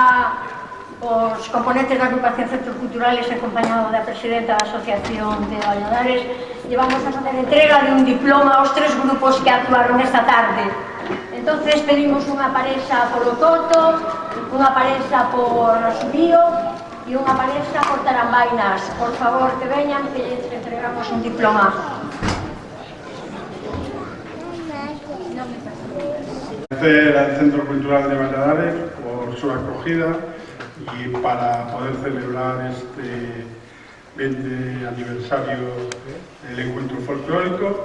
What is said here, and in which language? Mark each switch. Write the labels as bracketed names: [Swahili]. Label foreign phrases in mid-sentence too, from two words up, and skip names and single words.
[Galician] os componentes da agrupación Centros Culturales acompañado da presidenta da Asociación de Valladares [Spanish] llevamos a facer [Galician] entrega de un diploma aos 3 grupos que actuaron esta tarde. Entonces pedimos unha parexa polo Coto, unha parexa por Asubío e unha parexa por Tarambainas. Por favor, que veñan, que lles entregamos un diploma. [Spanish] Agradecer al Centro Cultural de Valladares por su acogida y para poder celebrar este 20 aniversario del encuentro folclórico.